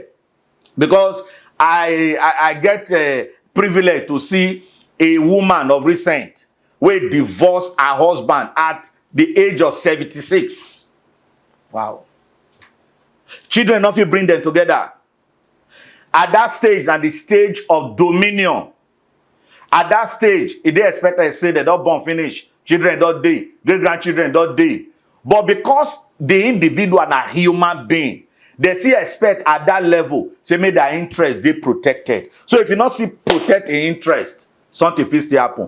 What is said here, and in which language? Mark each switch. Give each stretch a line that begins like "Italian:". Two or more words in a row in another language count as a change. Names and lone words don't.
Nigerian Pidgin: Because I get privilege to see a woman of recent wey divorce her husband at the age of 76. Wow. Children no fit bring them together. At that stage, na the stage of dominion. At that stage, e dey expected to say they don born finish, children don dey, great grandchildren don dey. But because the individual na human being, they still expect at that level, say make their interest dey protected. So if you not see protect in interest, something fit still happen.